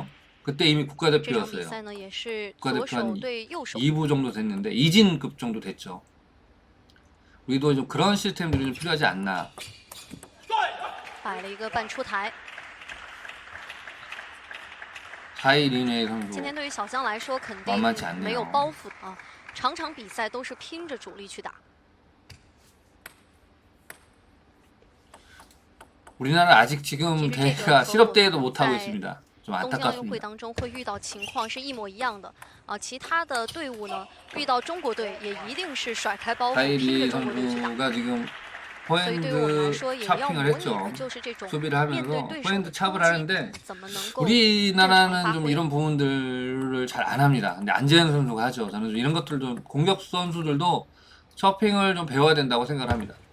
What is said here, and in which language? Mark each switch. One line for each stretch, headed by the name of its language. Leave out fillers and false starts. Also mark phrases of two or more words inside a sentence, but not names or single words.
Korean: 그때 이미 국가대표였어요. 국가대표 한 2부 정도 됐는데 이진급 정도 됐죠. 우리도 좀 그런 시스템들이 좀 필요하지 않나. 사이 린웨이 선수 만만치 않네요.
Chinese: 场场比赛都是拼着主力去打。
Korean: 우리나라 아직 지금 대회가 실업대회도 못 하고 있습니다. 좀 안타깝습니다.
Chinese: 当中会遇到情况是一模一样的啊，其他的队伍呢遇到中国队也一定是甩开包袱拼着中国队去打。
Korean: 선수가 지금 포핸드 차핑을 했죠. 수비를 하면서 포핸드 찹을 하는데 우리나라는 좀 이런 부분들을 잘 안 합니다. 근데 안재현 선수가 하죠. 저는 좀 이런 것들도 공격 선수들도 차핑을 좀 배워야 된다고 생각을 합니다.